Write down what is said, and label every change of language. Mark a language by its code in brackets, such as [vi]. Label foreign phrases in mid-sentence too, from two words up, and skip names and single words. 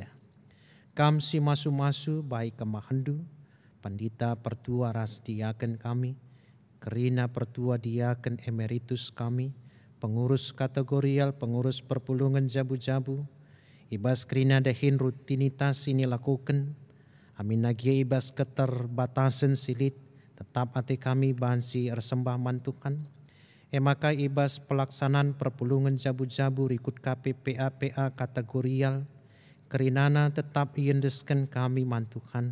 [btx] Kam si masu-masu baik kemahandu, pandita pertua ras diaken kami, kerina pertua diaken emeritus kami, pengurus kategorial, pengurus perpulungan jabu-jabu, [id] ibas kerina dahin rutinitas ini lakukan, [btx] amin nagia ibas keterbatasan silit, tetap ate kami bansi ersembah mantukan. Maka ibas pelaksanaan perpulungan jabu-jabu rikut KPPA kategorial. Kerinana tetap iendeskan kami mantukan.